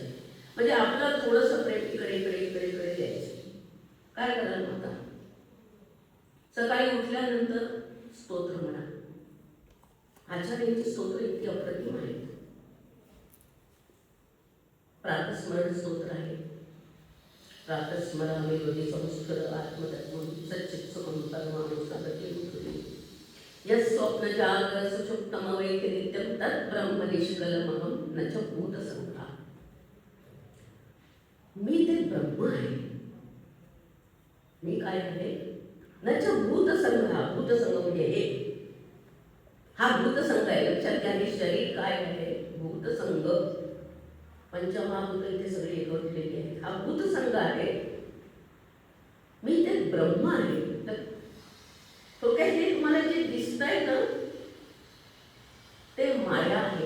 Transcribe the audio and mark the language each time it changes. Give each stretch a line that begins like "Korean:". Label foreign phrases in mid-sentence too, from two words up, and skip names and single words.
Marathi: म्हणजे आपलं थोडंसं प्रेम इकडे इकडे इकडे इकडे द्यायचं. काय कराल आता? सकाळी उठल्यानंतर स्तोत्र म्हणा. आचार्यांची स्तोत्र इतकी अप्रतिम आहेत. प्रातस्मरण स्तोत्र आहे.
Sanskrit: प्रातस्मरामि हृदि संस्कृत आत्मतत्त्वं सच्चित् सुखं परमानुसरति उद्धृति यस्वप्न जागर सुषुप्तमवेति नित्यं तत् ब्रह्म निष्कलमहं न च भूतसंघा.
Marathi: मी ते ब्रह्म आहे. मी काय आहे?
Sanskrit: न च भूतसंघा.
Marathi: भूतसंघ म्हणजे हे, हा भूतसंघ आहे. लक्षात घ्या, हे शरीर काय आहे? भूतसंघ. पंचमहाभूत इथे सगळे एकवटलेली आहेत. हा भूतसंघ आहे. मी ते ब्रह्म आहे. थोडक्यात हे तुम्हाला जे दिसत आहे ना ते माया आहे.